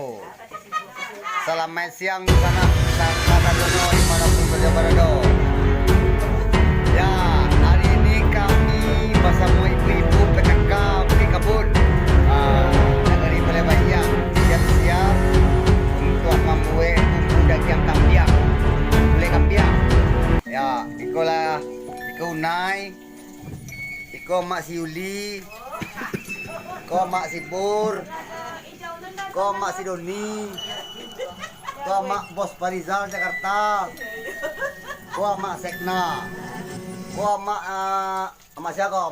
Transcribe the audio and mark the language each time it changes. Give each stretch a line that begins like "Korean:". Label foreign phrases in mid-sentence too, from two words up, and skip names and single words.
Indonesian: Selamat siang di sana, Saka Dono dimanapun berada. Ya, hari ini kami bersama ibu-ibu PKK di Kabul dari Palembang siap-siap untuk membuat bumbu daging kampiang, gulai kampiang.
Minangkabau: Ya, ikolah iko Unai, iko Mak si Yuli, ko Mak si Pur, ko Mak si Doni, ko Mak Bos Parizal Jakarta, ko Mak Sekna, ko Mak Mak siapa?